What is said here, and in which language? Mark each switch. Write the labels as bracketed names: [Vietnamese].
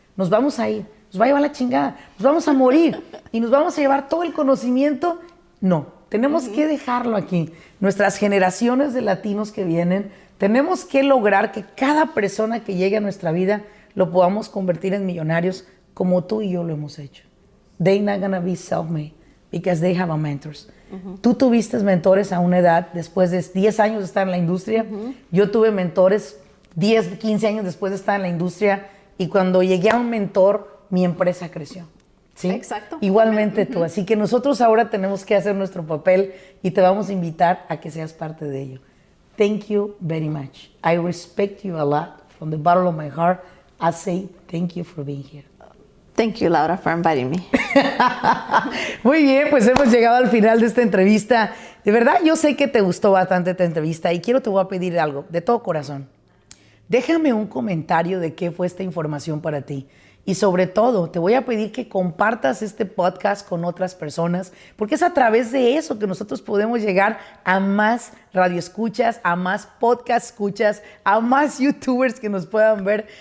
[Spanish] Nos vamos a ir, nos va a llevar la chingada, nos vamos a morir y nos vamos a llevar todo el conocimiento. No, tenemos que dejarlo aquí. Nuestras generaciones de latinos que vienen, tenemos que lograr que cada persona que llegue a nuestra vida lo podamos convertir en millonarios como tú y yo lo hemos hecho. [English] They're not gonna be self-made because they have a mentors. [Spanish] Tú tuviste mentores a una edad después de 10 años de estar en la industria. Yo tuve mentores 10, 15 años después de estar en la industria, y cuando llegué a un mentor, mi empresa creció. ¿Sí? Exacto. Igualmente tú. Así que nosotros ahora tenemos que hacer nuestro papel y te vamos a invitar a que seas parte de ello. [English] Thank you very much. I respect you a lot. From the bottom of my heart, I say thank you for being here. Thank you, Laura, for inviting me. [Spanish] Muy bien, pues hemos llegado al final de esta entrevista. De verdad, yo sé que te gustó bastante esta entrevista y te voy a pedir algo de todo corazón. Déjame un comentario de qué fue esta información para ti. Y sobre todo, te voy a pedir que compartas este podcast con otras personas, porque es a través de eso que nosotros podemos llegar a más radioescuchas, a más podcast escuchas, a más youtubers que nos puedan ver.